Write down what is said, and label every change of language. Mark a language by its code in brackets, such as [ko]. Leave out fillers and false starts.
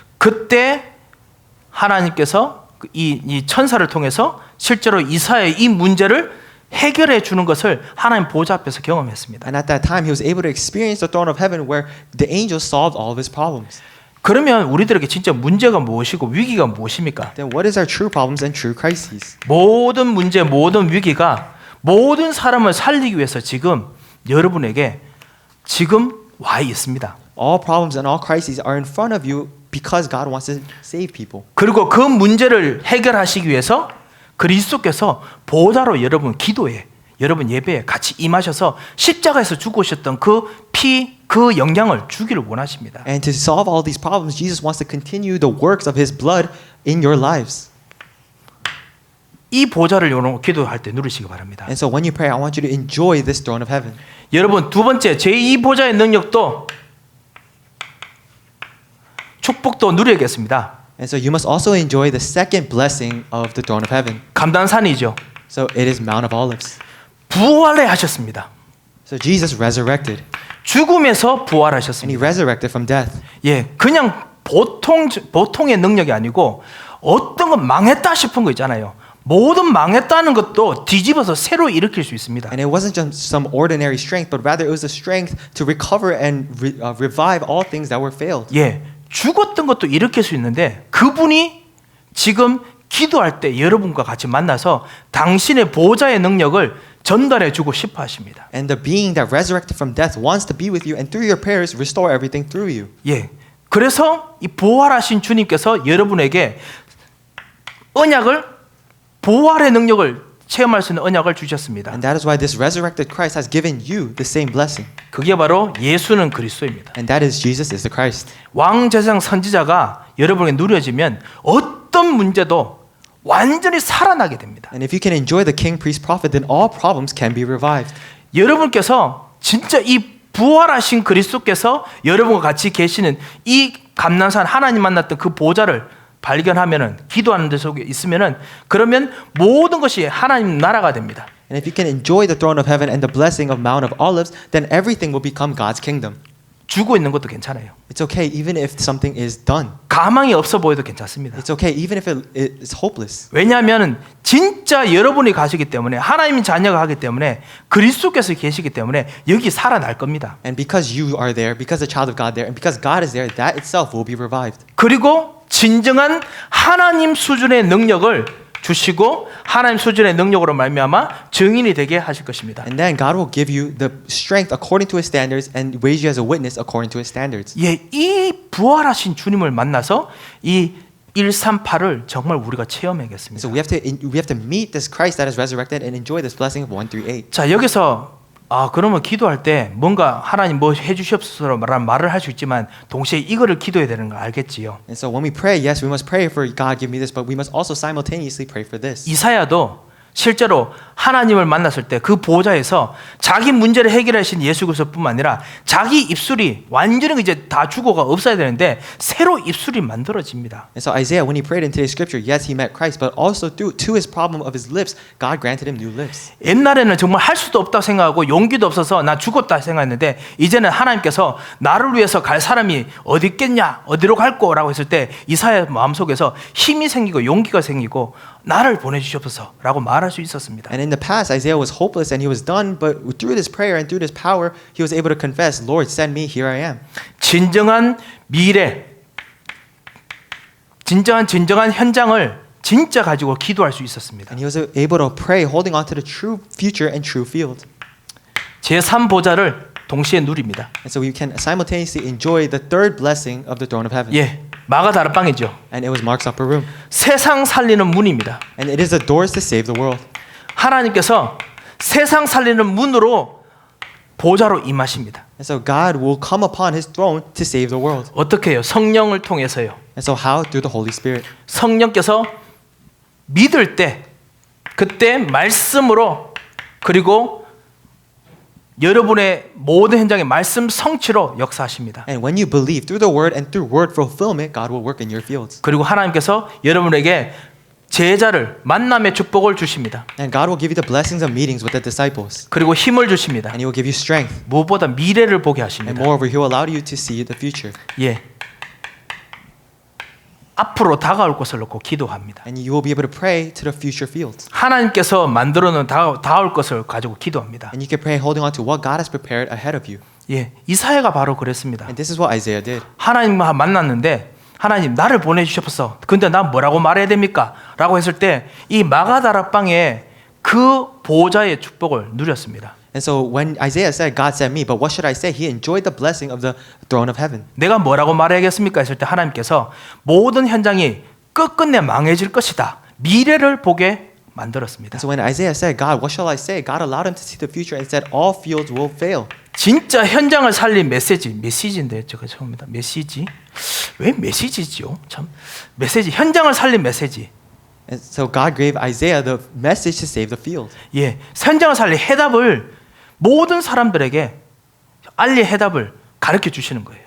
[ko] 그때 하나님께서 이 천사를 통해서 실제로 이사야의 이 문제를 해결해 주는 것을 하나님 보좌 앞에서 경험했습니다. [en] And at that time, he was able to experience the throne of heaven where the angels solved all of his problems. [ko] 그러면 우리들에게 진짜 문제가 무엇이고 위기가 무엇입니까? [en] Then what is our true problems and true crises? [ko] 모든 문제, 모든 위기가 모든 사람을 살리기 위해서 지금 여러분에게 지금 와 있습니다. [en] All problems and all crises are in front of you because God wants to save people. [ko] 그리고 그 문제를 해결하시기 위해서 그리스도께서 보좌로 여러분 기도에 여러분 예배에 같이 임하셔서 십자가에서 죽으셨던 그 피, 그 영향을 주기를 원하십니다. [en] And to solve all these problems, Jesus wants to continue the works of his blood in your lives. [ko] 이 보좌를 여러분 기도할 때 누리시기 바랍니다. [en] And so when you pray, I want you to enjoy this throne of heaven. [ko] 여러분 두 번째 제2 보좌의 능력도 축복도 누려야겠습니다. [en] And so you must also enjoy the second blessing of the throne of heaven. [ko] 감단산이죠. [en] So it is Mount of Olives. [ko] 부활해 하셨습니다. [en] So Jesus resurrected, [ko] 죽음에서 [en] and he [ko] 부활하셨습니다. [en] resurrected from death. [ko] 예, 그냥 보통의 능력이 아니고 어떤 건 망했다 싶은 거 있잖아요. 모든 망했다는 것도 뒤집어서 새로 일으킬 수 있습니다. [en] And it wasn't just some ordinary strength, but rather it was a strength to recover and revive all things that were failed. [ko] 예, 죽었던 것도 일으킬 수 있는데 그분이 지금 기도할 때 여러분과 같이 만나서 당신의 보좌의 능력을 전달해 주고 싶어 하십니다. [en] And the being that resurrected from death wants to be with you, and through your prayers restore everything through you. [ko] 예, 그래서 이 부활하신 주님께서 여러분에게 언약을 부활의 능력을 체험할 수 있는 언약을 주셨습니다. [en] And that is why this resurrected Christ has given you the same blessing. [ko] 그게 바로 예수는 그리스도입니다. [en] And that is Jesus is the Christ. [ko] 왕제사장 선지자가 여러분에게 누려지면 어떤 문제도 완전히 살아나게 됩니다. [en] And if you can enjoy the king, priest, prophet, then all problems can be revived. [ko] 여러분께서 진짜 이 부활하신 그리스도께서 여러분과 같이 계시는 이 감난산 하나님 만났던 그 보좌를 발견하면은 기도하는 데 속에 있으면은 그러면 모든 것이 하나님 나라가 됩니다. [en] And if you can enjoy the throne of heaven and the blessing of Mount of Olives, then everything will become God's kingdom. [ko] 죽어 있는 것도 괜찮아요. [en] It's okay even if something is done. [ko] 가망이 없어 보여도 괜찮습니다. [en] It's okay even if it is hopeless. [ko] 왜냐하면 진짜 여러분이 가시기 때문에 하나님의 자녀가 하기 때문에 그리스도께서 계시기 때문에 여기 살아날 겁니다. [en] And because you are there, because the child of God there, and because God is there, that itself will be revived. [ko] 그리고 진정한 하나님 수준의 능력을 주시고 하나님 수준의 능력으로 말미암아 증인이 되게 하실 것입니다. [en] And then God will give you the strength according to His standards and raise you as a witness according to His standards. [ko] 예, 이 부활하신 주님을 만나서 이 138을 정말 우리가 체험하겠습니다. [en] So we have to meet this Christ that is resurrected and enjoy this blessing of 1 through 8. [ko] 자, 여기서 그러면 기도할 때 뭔가 하나님 뭐 해주시옵소서라는 말을 할 수 있지만 동시에 이거를 기도해야 되는 거 알겠지요? [en] And so when we pray, yes, we must pray for God give me this, but we must also simultaneously pray for this. [ko] 이사야도 실제로 하나님을 만났을 때 그 보좌에서 자기 문제를 해결하신 예수 그리스도뿐만 아니라 자기 입술이 완전히 이제 다 죽어가 없어야 되는데 새로 입술이 만들어집니다. [en] And so Isaiah, when he prayed in today's scripture, yes, he met Christ, but also to his problem of his lips, God granted him new lips. [ko] 옛날에는 정말 할 수도 없다고 생각하고 용기도 없어서 나 죽었다 생각했는데 이제는 하나님께서 나를 위해서 갈 사람이 어디 있겠냐, 어디로 갈 거라고 했을 때 이사야 마음속에서 힘이 생기고 용기가 생기고 나를 보내주시옵소서라고 말할 수 있었습니다. [en] And in the past, Isaiah was hopeless and he was done, but through this prayer and through this power, he was able to confess, Lord, send me, here I am. [ko] 진정한 미래, 진정한 현장을 진짜 가지고 기도할 수 있었습니다. [en] And he was able to pray, holding on to the true future and true field. [ko] 제3 보좌를 동시에 누립니다. [en] And so we can simultaneously enjoy the third blessing of the throne of heaven. [ko] 예, 마가 다락방이죠. [en] And it was Mark's upper room. [ko] 세상 살리는 문입니다. [en] And it is the doors to save the world. [ko] 하나님께서 세상 살리는 문으로 보좌로 임하십니다. [en] And so God will come upon his throne to save the world. [ko] 어떻게 해요? 성령을 통해서요. [en] And so how? Through the Holy Spirit. [ko] 성령께서 믿을 때 그때 말씀으로 그리고 여러분의 모든 현장의 말씀 성취로 역사하십니다. [en] And when you believe through the word and through word fulfillment, God will work in your fields. [ko] 그리고 하나님께서 여러분에게 제자를 만남의 축복을 주십니다. [en] And God will give you the blessings of meetings with the disciples. [ko] 그리고 힘을 주십니다. [en] And he will give you strength. [ko] 무엇보다 미래를 보게 [en] And [ko] 하십니다. [en] moreover, he will allow you to see the future. 예. [ko] 앞으로 다가올 것을 놓고 기도합니다. [en] And you will be able to pray to the future fields. [ko] 하나님께서 만들어 놓은 다가올 것을 가지고 기도합니다. [en] And you can pray holding on to what God has prepared ahead of you. [ko] 예, 이사야가 바로 그랬습니다. [en] And this is what Isaiah did. [ko] 하나님과 만났는데 하나님 나를 보내주셨어. 근데 난 뭐라고 말해야 됩니까? 라고 했을 때 이 마가다락방에 그 보호자의 축복을 누렸습니다. [en] And so when Isaiah said, God sent me, but what should I say? He enjoyed the blessing of the throne of heaven. [ko] 내가 뭐라고 말해야겠습니까? 했을 때 하나님께서 모든 현장이 끝끝내 망해질 것이다. 미래를 보게 만들었습니다. [en] And so when Isaiah said, God, what shall I say? God allowed him to see the future and said, all fields will fail. [ko] 진짜 현장을 살린 메시지인데 제가 처음입니다. 메시지? 왜 메시지죠? 참 메시지, 현장을 살린 메시지. [en] And so God gave Isaiah the message to save the field. [ko] 예, 현장을 살린 해답을 모든 사람들에게 알릴 해답을 가르쳐 주시는 거예요.